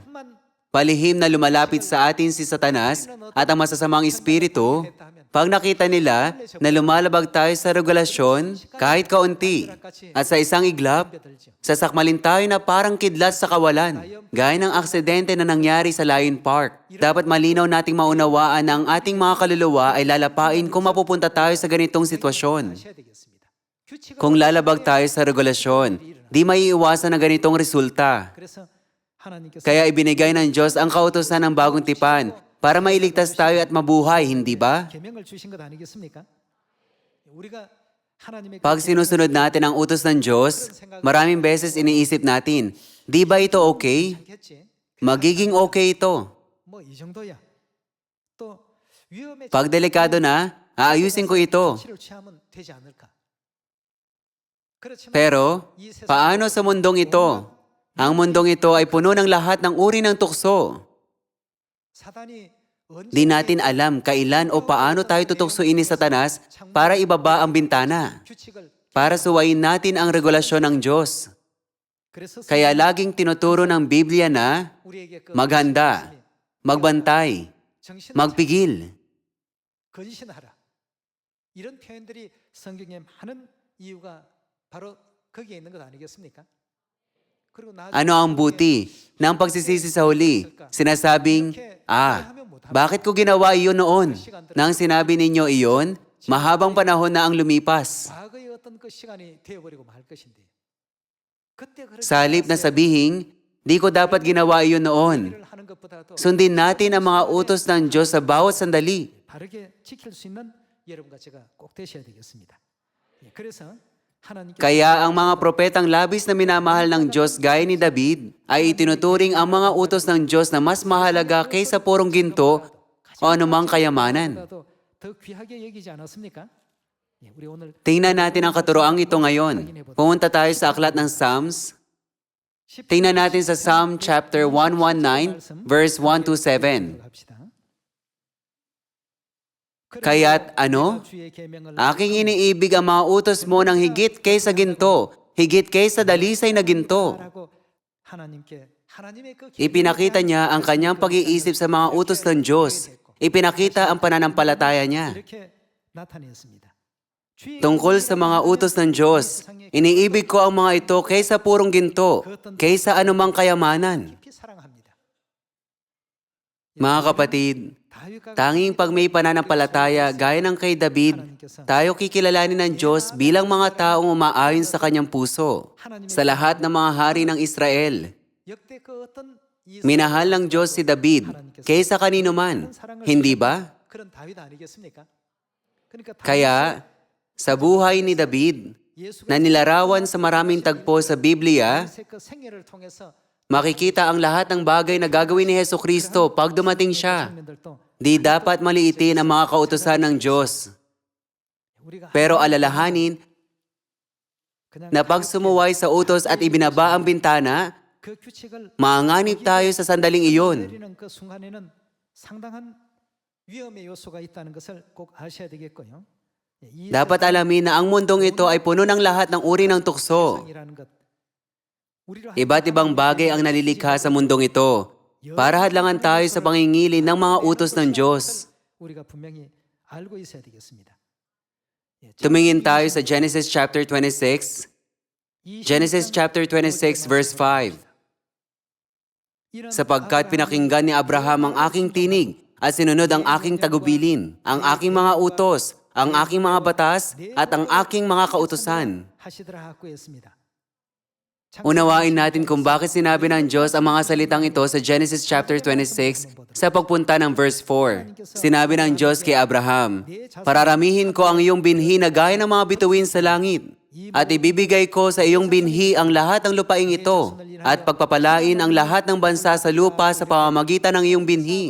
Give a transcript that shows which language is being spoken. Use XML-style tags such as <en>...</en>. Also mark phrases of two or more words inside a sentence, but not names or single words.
<tl>Palihim na lumalapit sa atin si Satanas at ang masasamang espiritu, pag nakita nila na lumalabag tayo sa regulasyon kahit kaunti at sa isang iglap, sasakmalin tayo na parang kidlat sa kawalan, gaya ng aksidente na nangyari sa Lion Park. Dapat malinaw nating maunawaan na ang ating mga kaluluwa ay lalapain kung mapupunta tayo sa ganitong sitwasyon. Kung lalabag tayo sa regulasyon, di maiiwasan na ganitong resulta.</tl> <ko>그래서 하나님께서</ko> <tl>Kaya ibinigay ng Diyos ang kautusan ng bagong tipan para mailigtas tayo at mabuhay, hindi ba?</tl> <ko>계명을 주신 것 아니겠습니까? 우리가 하나님의</ko> <tl>Pag sinusunod natin ang utos ng Diyos, maraming beses iniisip natin, di ba ito okay?</tl> <ko>괜찮겠지?</ko> <tl>Magiging okay ito.</tl> <ko>뭐이 정도야. 또 위험에</ko> <tl>Pag delikado na, aayusin ko ito.</tl> <ko>조치를 취하면 되지 않을까? 그렇지만</ko> <tl>Pero,</tl> <ko>이 세상에</ko> <tl>paano sa mundong ito? Ang mundong ito ay puno ng lahat ng uri ng tukso.</tl> <ko>사단이</ko> <tl>Di natin alam kailan o paano tayo tutuksoin ni Satanas para ibaba ang bintana,</tl> <ko>규칙을</ko> <tl>para suwayin natin ang regulasyon ng Diyos.</tl> <ko>그래서</ko> <tl>Kaya laging tinuturo ng Biblia na</tl> <ko>우리에게 그</ko> <tl>maghanda, magbantay,</tl> <ko>정신을</ko> <tl>magpigil.</tl> <ko>건신하라. 이런 표현들이 성경에 많은 이유가 바로 거기에 있는 것 아니겠습니까? 그리고</ko> <tl>Ano ang buti ng pagsisisi sa huli? Sinasabing, bakit ko ginawa iyon noon? Nang sinabi ninyo iyon, mahabang panahon na ang lumipas.</tl> <ko>과거의 어떤 그 시간이 되어버리고 말 것인데 그때 그렇게</ko> <tl>Sa halip na sabihin, di ko dapat ginawa iyon noon.</tl> <ko>일을 하는 것보다도</ko> <tl>Sundin natin ang mga utos ng Diyos sa bawat sandali.</tl> <ko>바르게 지킬 수 있는 여러분과 제가 꼭 되셔야 되겠습니다. 예, 그래서 하나님께서</ko> <tl>Kaya ang mga propetang labis na minamahal ng Diyos gaya ni David ay itinuturing ang mga utos ng Diyos na mas mahalaga kaysa purong ginto o anumang kayamanan.</tl> <ko>보다도 더 귀하게 여기지 않았습니까? 예, 우리 오늘</ko> <tl>Tingnan natin ang katuroang ito ngayon. Pumunta tayo sa aklat ng Psalms. Tingnan natin sa Psalm chapter 119, verse 1 to 7.</tl> <ko>합시다.</ko> <tl>Kaya't ano?</tl> <ko>주의 계명을</ko> <tl>Aking iniibig ang mga utos mo ng higit kaysa ginto, higit kaysa dalisay na ginto.</tl> <ko>하라고 하나님께 하나님의 그</ko> <tl>Ipinakita niya ang kanyang pag-iisip sa mga utos ng Diyos. Ipinakita ang pananampalataya niya.</tl> <ko>이렇게 나타냈습니다. 주의</ko> <tl>Tungkol sa mga utos ng Diyos, iniibig ko ang mga ito kaysa purong ginto, kaysa anumang kayamanan.</tl> <ko>깊이 사랑합니다.</ko> <tl>Mga kapatid,</tl> <ko>다윗과</ko> <tl>tanging pag may pananampalataya gaya ng kay David, tayo kikilalanin ng Diyos bilang mga taong umaayon sa kanyang puso. Sa lahat ng mga hari ng Israel,</tl> <ko>역대 그 어떤 이</ko> <tl>minahal ng Diyos si David kaysa kanino man, hindi ba?</tl> <ko>그런 다윗 아니겠습니까? 그러니까</ko> <tl>Kaya, sa buhay ni David,</tl> <ko>예수가</ko> <tl>na nilarawan sa maraming tagpo sa Biblia,</tl> <ko>다윗의 그 생애를 통해서</ko> <tl>makikita ang lahat ng bagay na gagawin ni Heso Kristo pag dumating siya.</tl> <ko>장면들도</ko> <tl>Di dapat maliitin ang mga kautusan ng Diyos.</tl> <ko>우리가</ko> <tl>Pero alalahanin</tl> <ko>그냥</ko> <tl>na pag sumuway sa utos at ibinaba ang bintana,</tl> <ko>그 규칙을</ko> <tl>maanganib tayo sa sandaling iyon.</tl> <ko>내리는 그 순간에는 상당한 위험의 요소가 있다는 것을 꼭 아셔야 되겠고요. 예, 이</ko> <tl>Dapat alamin na ang mundong ito ay puno ng lahat ng uri ng tukso.</tl> <ko>세상이라는 것, 우리로</ko> <tl>Iba't ibang bagay ang nalilikha sa mundong ito para hadlangan tayo sa pangingilin ng mga utos ng Diyos.</tl> <ko>우리가 분명히 알고 있어야 되겠습니다. 예,</ko> <tl>Tumingin tayo sa Genesis chapter 26. Genesis chapter 26 verse 5. Sapagkat pinakinggan ni Abraham ang aking tinig at sinunod ang aking tagubilin, ang aking mga utos, ang aking mga batas at ang aking mga kautusan.</tl> <ko>하시더라 하고 했습니다.</ko> <tl>Unawain natin kung bakit sinabi ng Diyos ang mga salitang ito sa Genesis chapter 26 sa pagpunta ng verse 4. Sinabi ng Diyos kay Abraham, "Pararamihin ko ang iyong binhi na gaya ng mga bituin sa langit, at ibibigay ko sa iyong binhi ang lahat ng lupaing ito, at pagpapalain ang lahat ng bansa sa lupa sa pamamagitan ng iyong binhi."</tl>